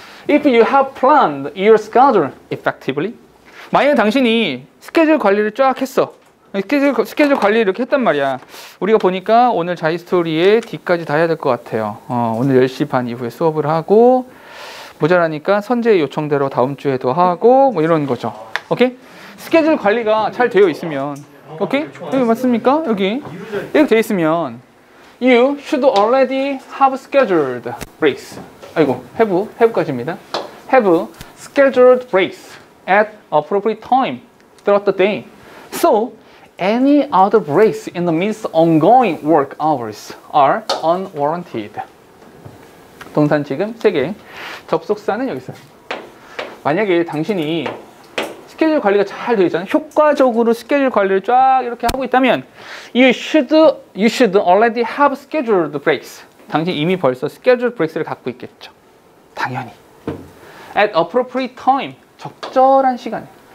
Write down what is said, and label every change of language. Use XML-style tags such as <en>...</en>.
<en>If you have planned your schedule effectively.</en> <ko>만약에 당신이 스케줄 관리를 쫙 했어. 스케줄 관리를 이렇게 했단 말이야. 우리가 보니까 오늘 자이스토리에 D까지 다 해야 될 것 같아요. 오늘 10시 반 이후에 수업을 하고 모자라니까 선제 요청대로 다음 주에도 하고 뭐 이런 거죠. 오케이? 스케줄 관리가 잘 되어 있으면 오케이? 여기 맞습니까? 여기 이렇게 되어 있으면</ko> <en>You should already have scheduled breaks.</en> <ko>아이고, have까지입니다.</ko> <en>Have scheduled breaks at appropriate time throughout the day. So, any other breaks in the midst of ongoing work hours are unwarranted.</en> <ko>동산 지금 3개. 접속사는 여기 있어요. 만약에 당신이 스케줄 관리가 잘 되어 있잖아요. 효과적으로 스케줄 관리를 쫙 이렇게 하고 있다면</ko> <en>you should already have scheduled breaks.</en> <ko>당신 이미 벌써</ko> <en>scheduled breaks</en> <ko>를 갖고 있겠죠. 당연히.</ko> <en>At appropriate time.</en> <ko>적절한 시간에.</ko>